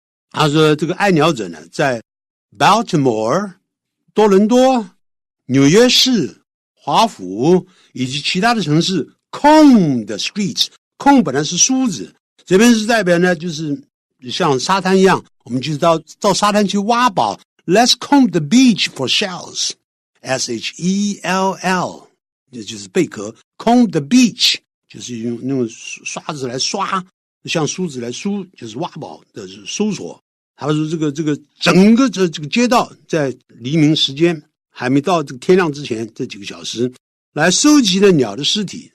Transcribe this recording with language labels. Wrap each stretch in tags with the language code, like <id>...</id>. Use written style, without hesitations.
<zh>他说这个爱鸟者呢，在 Baltimore 多伦多、纽约市、华府以及其他的城市</zh> <en>comb the streets，</en> <zh>comb 本来是梳子，这边是代表呢就是像沙滩一样，我们就是到沙滩去挖宝。</zh> <en>Let's comb the beach for shells.</en> <zh>S-H-E-L-L 就是贝壳 comb the beach 就是用那种刷子来刷，像梳子来梳，就是挖宝的搜索。他说这个整个这个街道在黎明时间还没到这个天亮之前这几个小时来收集了鸟的尸体。</zh>